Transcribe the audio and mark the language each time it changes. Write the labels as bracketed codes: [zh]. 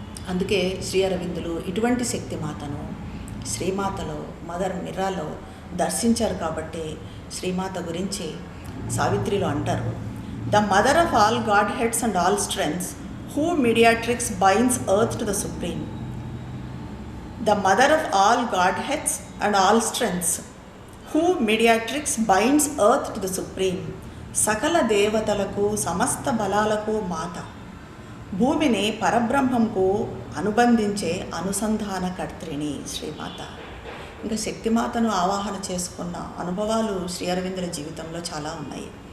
[te] అందుకే శ్రీ అరవిందులు ఇటువంటి శక్తిమాతను శ్రీమాతలో, మదర్ మిర్రాలో దర్శించారు. [en] కాబట్టి శ్రీమాత గురించి సావిత్రిలో అంటారు, the mother of all godheads and all strengths, who mediatrix binds earth to the supreme. The mother of all godheads and all strengths, who mediatrix binds earth to the supreme. [te] సకల దేవతలకు, సమస్త బలాలకు మాత, భూమిని పరబ్రహ్మంకు అనుబంధించే అనుసంధానకర్త్రిని శ్రీమాత. ఇంకా శక్తిమాతను ఆవాహన చేసుకున్న అనుభవాలు శ్రీ అరవిందుల జీవితంలో చాలా ఉన్నాయి.